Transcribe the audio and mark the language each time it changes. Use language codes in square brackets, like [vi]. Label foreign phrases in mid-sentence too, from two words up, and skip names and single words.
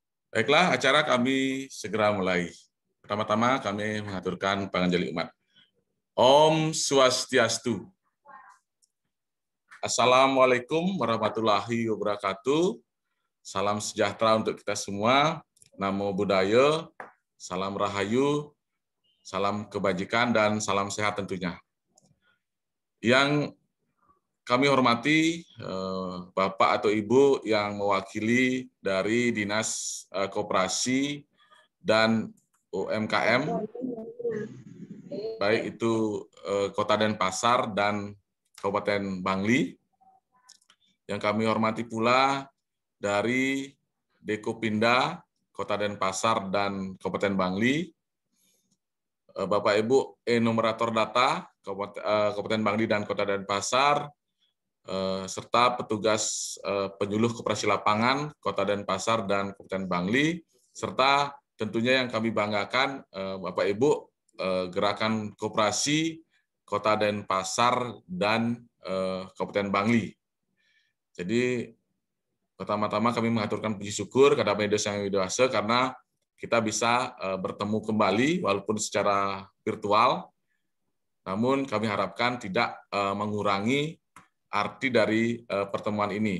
[id] Baiklah, acara kami segera mulai. Pertama-tama kami mengaturkan panganjali umat. [ban] Om Swastiastu. [ar] السلام عليكم ورحمة الله وبركاته. [id] Salam sejahtera untuk kita semua. [pi] Namo Buddhaya, [id] salam rahayu, salam kebajikan, dan salam sehat tentunya. Yang kami hormati Bapak atau Ibu yang mewakili dari Dinas Koperasi dan UMKM, baik itu Kota Denpasar dan Kabupaten Bangli. Yang kami hormati pula dari Dekopinda, Kota Denpasar dan Kabupaten Bangli, Bapak Ibu enumerator data Kabupaten Bangli dan Kota Denpasar, serta petugas penyuluh koperasi lapangan Kota Denpasar dan Kabupaten Bangli, serta tentunya yang kami banggakan Bapak Ibu Gerakan Koperasi Kota Denpasar dan Kabupaten Bangli. Jadi pertama-tama kami mengaturkan puji syukur kepada Maha Esa Yang Widawasa karena kita bisa bertemu kembali walaupun secara virtual, namun kami harapkan tidak mengurangi arti dari pertemuan ini.